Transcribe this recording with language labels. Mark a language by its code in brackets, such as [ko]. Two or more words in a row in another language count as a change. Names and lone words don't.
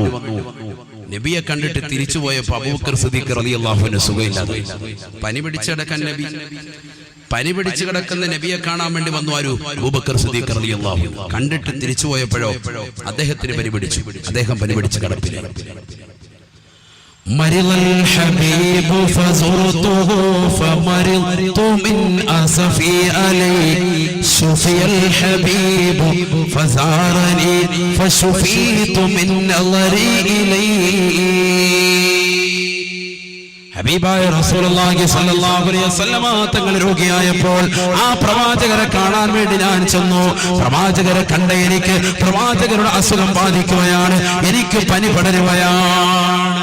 [ml] നബിയെ കണ്ടിട്ട് തിരിച്ചു പോയപ്പോൾ അബൂബക്കർ സിദ്ദീഖ് [ar] رضي الله عنه [ml] സുഖമില്ലാതെ പനി പിടിച്ച് കിടക്കുന്ന നബിയെ കാണാൻ വേണ്ടി വന്നു. ആരു? അബൂബക്കർ സിദ്ദീഖ് [ar] رضي الله عنه. [ml] കണ്ടിട്ട് തിരിച്ചു പോയപ്പോഴോ അദ്ദേഹത്തിന് പനി പിടിച്ചു. അദ്ദേഹം പനി പിടിച്ച് കിടപ്പില്ല. [ar] مرض الحبيب فزرته فمرضت من أسفي عليه شفي الحبيب فزارني فشفيت من نظري إليه. [ml] ഹബീബായ റസൂലുള്ളാഹി [ar] صلى الله عليه وسلم [ml] തങ്ങൾ രോഗിയായപ്പോൾ ആ പ്രവാചകരെ കാണാൻ വേണ്ടി ഞാൻ ചെന്നു. പ്രവാചകരെ കണ്ട എനിക്ക് പ്രവാചകരുടെ അസുഖം ബാധിക്കുകയാണ്. എനിക്ക് പനി പടരുകയാണ്.